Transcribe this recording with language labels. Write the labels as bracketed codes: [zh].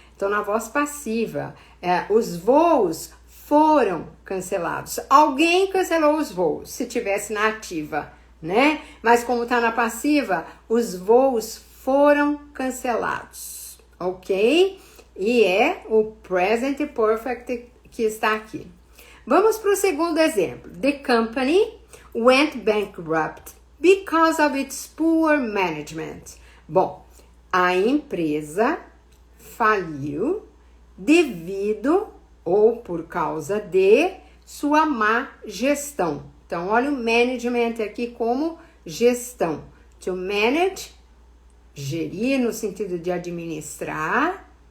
[pt] Tô na voz passiva. Os voos foram cancelados. Alguém cancelou os voos, se tivesse na ativa, né? Mas como tá na passiva, os voos foram cancelados, ok? E é o present perfect que está aqui. Vamos para o segundo exemplo. [en] The company went bankrupt because of its poor management. [pt] Bom, a empresa faliu devido ou por causa de sua má gestão. Então, olha o management aqui como gestão. To manage, gerir no sentido de administrar.